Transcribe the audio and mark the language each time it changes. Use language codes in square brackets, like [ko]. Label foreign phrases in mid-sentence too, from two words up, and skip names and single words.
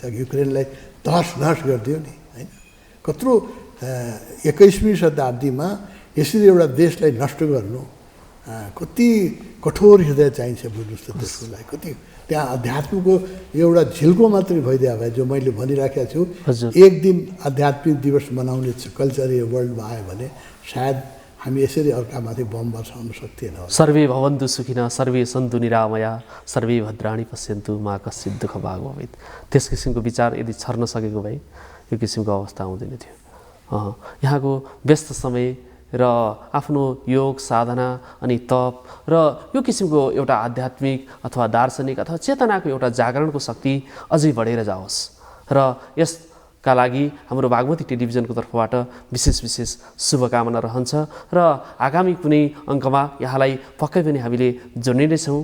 [ne] युक्रेनलाई तहस नहस गरिदियो नि, होइन? कत्रो 21वीं शताब्दीमा यसरी एउटा देशलाई नष्ट गर्नु, कति कठोर हृदय चाहिन्छ बुझ्नुहोस् त त्यसको लागि। कति त्यहाँ अध्यात्मको एउटा झिल्को मात्रै भइदियो भए, जो मैले भनिराखेको छु, एक दिन आध्यात्मिक दिवस मनाउने कल्चर यो वर्ल्डमा आयो भने सायद हामी यसरी अर्कामाथि बम बसाउन सक्थेनौँ। [sa] सर्वे भवन्तु सुखिनः सर्वे सन्तु निरामया सर्वे भद्राणि पश्यन्तु मा कश्चित् दुःख भाग भवेत्। [ne] त्यस किसिमको विचार यदि छर्न सकेको भए यो किसिमको अवस्था आउँदैन थियो। यहाँको व्यस्त समय र आफ्नो योग साधना अनि तप र यो किसिमको एउटा आध्यात्मिक अथवा दार्शनिक अथवा चेतनाको एउटा जागरणको शक्ति अझै बढेर जाओस् र यसका लागि हाम्रो बागमती टेलिभिजनको तर्फबाट विशेष शुभकामना रहन्छ र आगामी कुनै अङ्कमा यहाँलाई पक्कै पनि हामीले जोड्ने नै छौँ।